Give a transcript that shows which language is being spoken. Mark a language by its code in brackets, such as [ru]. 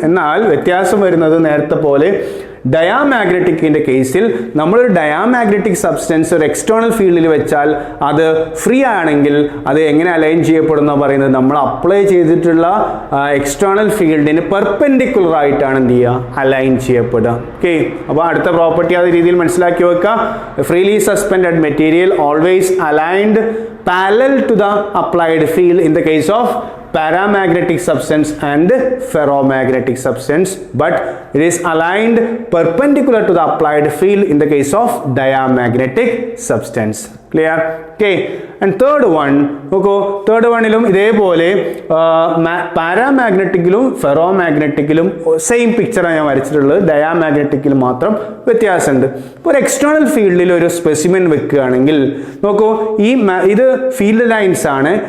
[ml] എന്നാൽ വ്യത്യാസം വരുന്നത് നേരത്തെ പോലെ ഡയാമാഗ്നറ്റിക്കിന്റെ കേസിൽ നമ്മളൊരു ഡയാമാഗ്നറ്റിക് സബ്സ്റ്റൻസ് ഒരു എക്സ്റ്റേണൽ ഫീൽഡിൽ വെച്ചാൽ അത് ഫ്രീ ആണെങ്കിൽ അത് എങ്ങനെ അലൈൻ ചെയ്യപ്പെടുന്ന പറയുന്നത്, നമ്മൾ അപ്ലൈ ചെയ്തിട്ടുള്ള എക്സ്റ്റേണൽ ഫീൽഡിന് പെർപെൻഡിക്കുലർ ആയിട്ടാണ് എന്ത് ചെയ്യുക, അലൈൻ ചെയ്യപ്പെടുക. ഓക്കെ, അപ്പോൾ അടുത്ത പ്രോപ്പർട്ടി അതേ രീതിയിൽ മനസ്സിലാക്കി വെക്കുക. [en] Freely suspended material always aligned parallel to the applied field in the case of paramagnetic substance and ferromagnetic substance, but it is aligned perpendicular to the applied field in the case of diamagnetic substance. Clear? Okay, and third one, [ml] നോക്കൂ, third വണ്ണിലും ഇതേപോലെ പാരാമാഗ്നറ്റിക്കിലും ഫെറോമാഗ്നറ്റിക്കിലും same പിക്ചറാണ് ഞാൻ വരച്ചിട്ടുള്ളത്. ഡയാമാഗ്നറ്റിക്കിൽ മാത്രം വ്യത്യാസമുണ്ട്. ഇപ്പോൾ ഒരു external ഫീൽഡിൽ ഒരു specimen വെക്കുകയാണെങ്കിൽ നോക്കൂ, ഇത് ഫീൽഡ് ലൈൻസ് ആണ്.